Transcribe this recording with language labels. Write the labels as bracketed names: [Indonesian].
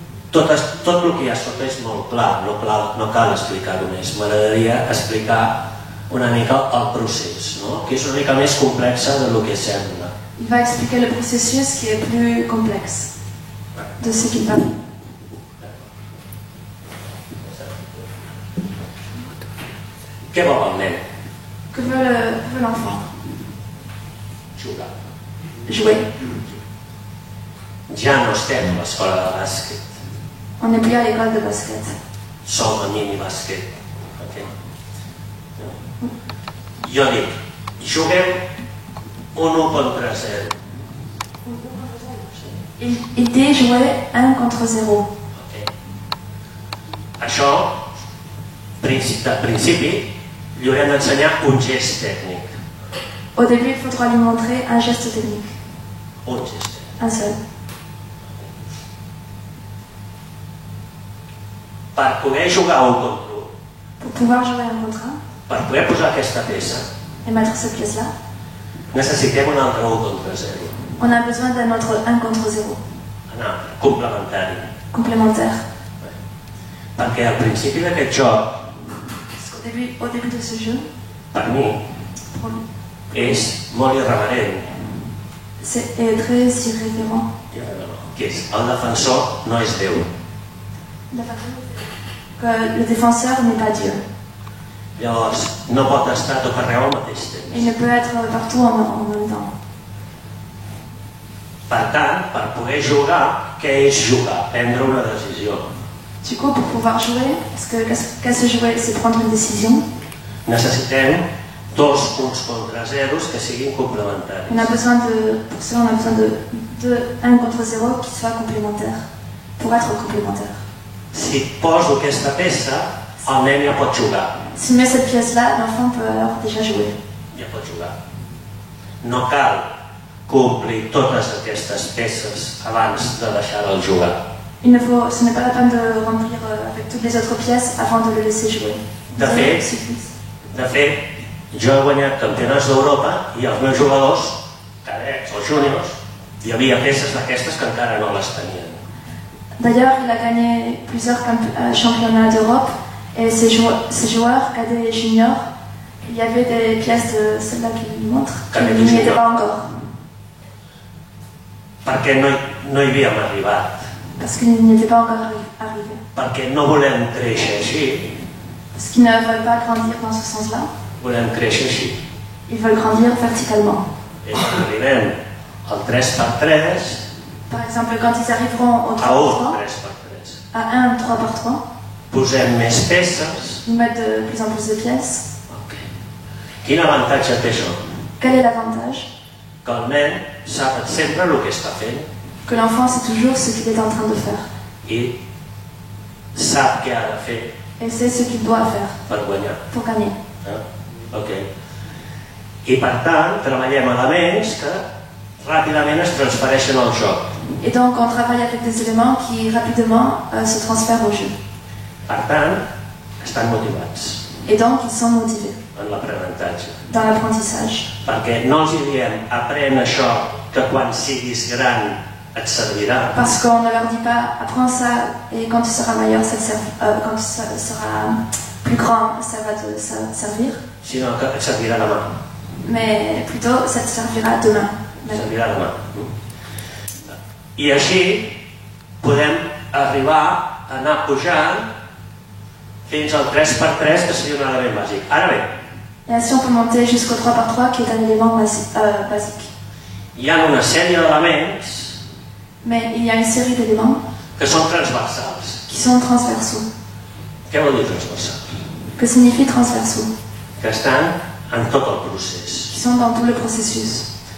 [Catalan] Tot el que hi ha sota és molt clar, no cal explicar-ho més. M'agradaria explicar una mica el procés, no? Que és una mica més complexa del que sembla. [French] Il va expliquer le processus qui est plus complexe de ce qu'il parle. [Catalan] Què vol el nen? [French] Que veut l'enfant? [Catalan] Jugar. [French] Jouer. [Catalan] Ja no estem a l'escola de bàsquet, [French] On n'est plus à l'école de basket. [Catalan] som a mini-bàsquet. Okay? Jo dic, juguem un 1 contra 0. [French] Il dit jouer 1 contre 0. Okay. [Catalan] Això, de principi, li haurem d'ensenyar un gest tècnic. [French] Au début, il faudra lui montrer un geste technique. [Catalan] Un gest tècnic. [French] Un seul. [Catalan] Per poder jugar un contra un, [French] Pour pouvoir jouer 1 contre 1 [Catalan] per poder posar aquesta peça, [French] et mettre cette pièce-là, [Catalan] necessitem un altre 1 contra 0. [French] on a besoin d'un autre 1 contre 0. [Catalan] Un altre, complementari. [French] Complémentaire. [Catalan] Perquè al principi d'aquest joc, [French] Parce qu'au début de ce jeu, [Catalan] per mi, [French] pour lui, [Catalan] és molt irreverent. [French] c'est très irrévérent. [Catalan] Que és, el defensor no és Déu. [French] Que le défenseur n'est pas Dieu. [Catalan] Llavors, no pot estar a tot arreu al mateix temps. [French] Il ne peut être partout en même temps. [Catalan] Per tant, per poder jugar, què és jugar? Prendre una decisió. [French] Du coup, pour pouvoir jouer, parce que qu'est-ce que jouer, c'est prendre une décision. [Catalan] Necessitem dos 1 contra 0 que siguin complementaris. [French] Pour cela, on a besoin de 1 contre 0 qui soit complémentaire. Pour être complémentaire. [Catalan] Si poso aquesta peça, el nen ja pot jugar. [French] Si on met cette pièce-là, l'enfant peut alors déjà jouer. [Catalan] Ja pot jugar. No cal complir totes aquestes peces abans de deixar-el jugar. [French] Ce n'est pas la peine de remplir avec toutes les autres pièces avant de le laisser jouer. [Catalan] De fet, jo he guanyat campionats d'Europa i els meus jugadors, cadets o júniors, hi havia peces d'aquestes que encara no les tenien. [French] D'ailleurs, il a gagné plusieurs championnats d'Europe et ses joueurs, cadets et juniors, il y avait des pièces de celle-là qui montrent qui n'y étaient pas encore. [Catalan] Perquè no hi havíem arribat. [French] Parce qu'ils n'y étaient pas encore arrivés. [Catalan] Perquè no volem créixer així. [French] Parce qu'ils ne veulent pas grandir dans ce sens-là. [Catalan] Volem créixer així. [French] Ils veulent grandir verticalement. [Catalan] I quan arribem al 3x3, [French] par exemple, quand ils arriveront au 3x3, à 1 3x3, [Catalan] posem més peces. [French] Ils mettent de plus en plus de pièces. [Catalan] Okay. Quin avantatge té això? [French] Quel est l'avantage? [Catalan] Que el nen sap sempre el que està fent. [French] Que l'enfant sait toujours ce qu'il est en train de faire. [Catalan] I sap què ha de fer. [French] Et c'est ce qu'il doit faire. [Catalan] Per guanyar. [French] Pour gagner. Okay. [Catalan] I per tant, treballem elements que ràpidament es transfereixen al joc. [French] Et donc on travaille avec des éléments qui rapidement se transfèrent au jeu. [Catalan] Per tant, estan motivats. [French] Et donc ils sont motivés. [Catalan] En l'aprenentatge. [French] Dans l'apprentissage. [Catalan] Perquè no els diem, aprèn això, que quan siguis gran et servirà. [French] Parce qu'on ne leur dit pas, apprends ça et quand tu seras meilleur, quand tu seras plus grand, ça va te servir. [Catalan] Sinó que et servirà demà. [French] Mais plutôt, ça te servira demain. [Catalan] Et servirà demà. I així podem arribar a anar pujant fins al 3x3, que seria un element bàsic. Ara bé, [French] et ainsi on peut monter jusqu'au 3x3 qui est un élément basique. [Catalan] Hi ha una sèrie d'elements, [French] mais il y a une série d'éléments [Catalan] que són transversals. [French] Qui sont transversaux. [Catalan] Què vol dir transversal? [French] Que signifie transversaux? [Catalan] Que estan en tot el procés. [French] Qui sont dans tout le processus.